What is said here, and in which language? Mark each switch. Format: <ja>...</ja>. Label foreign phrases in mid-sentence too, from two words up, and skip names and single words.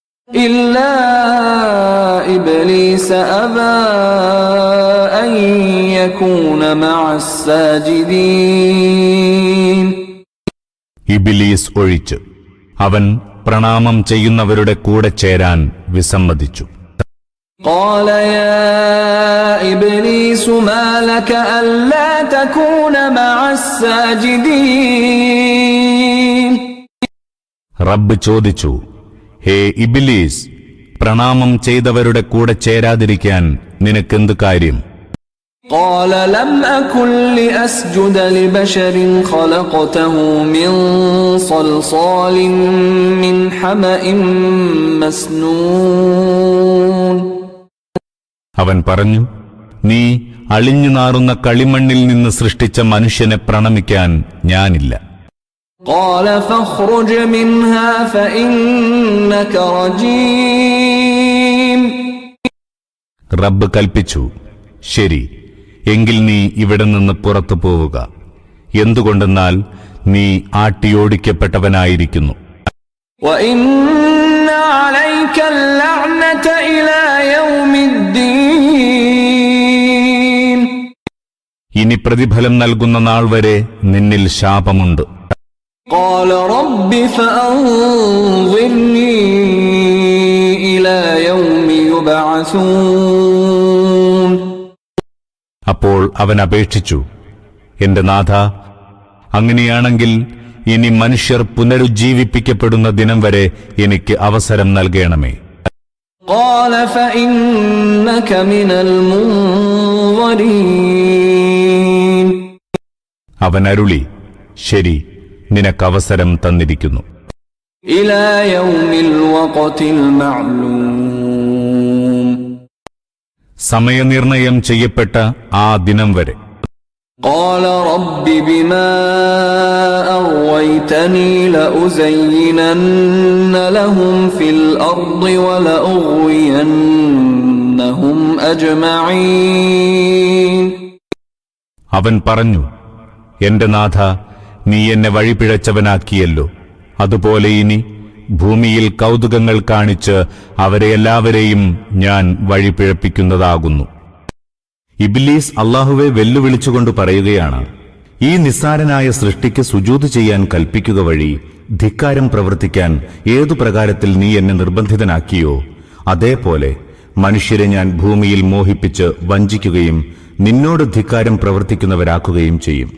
<ar>إلا إبليس أبى أن يكون مع الساجدين.</ar> <ml>ഇബ്ലീസ് ഒഴിച്ച് അവൻ പ്രണാമം ചെയ്യുന്നവരുടെ കൂടെ ചേരാൻ വിസമ്മതിച്ചു.</ml> <ar>قال يا إبليس ما لك ألا تكون مع الساجدين.</ar> <ml>റബ്ബ് ചോദിച്ചു, ഹേ ഇബ്ലീസ്, പ്രണാമം ചെയ്തവരുടെ കൂടെ ചേരാതിരിക്കാൻ നിനക്കെന്ത് കാര്യം?</ml> <ar>قال لم أكن لأسجد لبشر خلقته من صلصال من حمأ مسنون.</ar> <ml>അവൻ പറഞ്ഞു, നീ അളിഞ്ഞു നാറുന്ന കളിമണ്ണിൽ നിന്ന് സൃഷ്ടിച്ച മനുഷ്യനെ പ്രണമിക്കാൻ ഞാനില്ല.</ml> <ar>قال فاخرج منها فإنك رجيم.</ar> <ml>റബ്ബ് കൽപ്പിച്ചു, ശരി, എങ്കിൽ നീ ഇവിടെ നിന്ന് പുറത്തു പോവുക. എന്തുകൊണ്ടെന്നാൽ നീ ആട്ടിയോടിക്കപ്പെട്ടവനായിരിക്കുന്നു.</ml> <ar>وإن عليك اللعنة إلى يوم الدين.</ar> <ml>ഇനി പ്രതിഫലം നൽകുന്ന നാൾ വരെ നിന്നിൽ ശാപമുണ്ട്.</ml> <ar>قال رب فأنظرني إلى يوم يبعثون.</ar> <ml>അപ്പോൾ അവൻ അപേക്ഷിച്ചു, എന്റെ നാഥ, അങ്ങനെയാണെങ്കിൽ ഇനി മനുഷ്യർ പുനരുജ്ജീവിപ്പിക്കപ്പെടുന്ന ദിനം വരെ എനിക്ക് അവസരം നൽകണമേ.</ml> <ar>قال فإنك من المنظرين.</ar> <ml>അവൻ അരുളി, ശരി, നിനക്കവസരം തന്നിരിക്കുന്നു.</ml> <ar>إلى يوم الوقت المعلوم.</ar> <ml>സമയനിർണയം ചെയ്യപ്പെട്ട ആ ദിനം വരെ.</ml> <ar>قال رب بما أغويتني لأزينن لهم في الأرض ولأغوينهم أجمعين.</ar> <ml>അവൻ പറഞ്ഞു, എന്റെ നാഥ, നീ എന്നെ വഴിപിഴച്ചവനാക്കിയല്ലോ, അതുപോലെ ഇനി ഭൂമിയിൽ കൗതുകങ്ങൾ കാണിച്ച് അവരെ എല്ലാവരെയും ഞാൻ വഴിപിഴപ്പിക്കുന്നതാകുന്നു. ഇബ്ലീസ് അല്ലാഹുവെ വെല്ലുവിളിച്ചുകൊണ്ട് പറയുകയാണ്, ഈ നിസ്സാരനായ സൃഷ്ടിക്ക് സുജൂദ് ചെയ്യാൻ കൽപ്പിക്കുക വഴി ധിക്കാരം പ്രവർത്തിക്കാൻ ഏതു പ്രകാരത്തിൽ നീ എന്നെ നിർബന്ധിതനാക്കിയോ, അതേപോലെ മനുഷ്യരെ ഞാൻ ഭൂമിയിൽ മോഹിപ്പിച്ച് വഞ്ചിക്കുകയും നിന്നോട് ധിക്കാരം പ്രവർത്തിക്കുന്നവരാക്കുകയും ചെയ്യും.</ml>